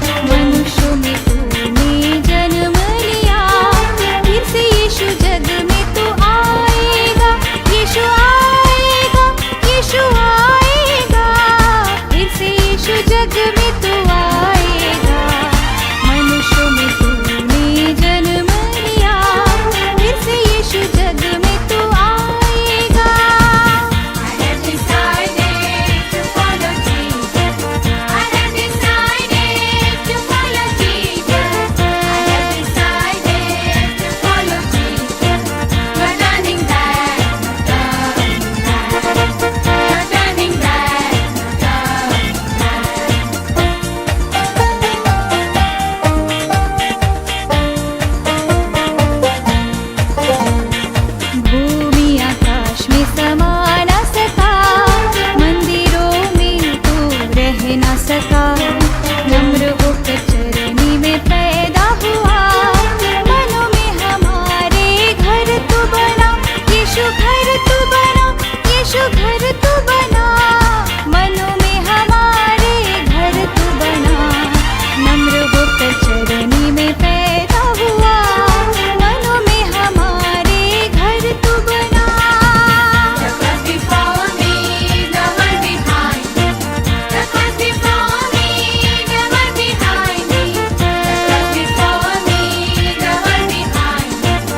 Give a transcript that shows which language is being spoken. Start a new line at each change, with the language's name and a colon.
Hindi: मनुष्यों में तूने जन्म लिया, फिर से यीशु जग में तू आएगा, यीशु आएगा, यीशु आएगा, फिर से यीशु जग में तू आएगा, मनुष्यों में तूने जन्म लिया, फिर से यीशु जग में तू आएगा।
English: I have decided to follow Jesus. I have decided to follow Jesus. I have decided to follow Jesus. You're turning back, you're turning back,
Hindi: भूमि आकाश में समा न सका, मंदिरों में तू रह न सका, नम्र होकर चरनी में पैदा हुआ, मनों में हमारे घर तू बना, यीशु घर तू बना, यीशु घर तू बना, मनों में हमारे घर तू बना, नम्र होकर चरनी में पैदा हुआ, मनों में हमारे घर तू बना।
English: The cross before me, the one behind me. The cross before me, the one behind me. The cross before me, the one behind me.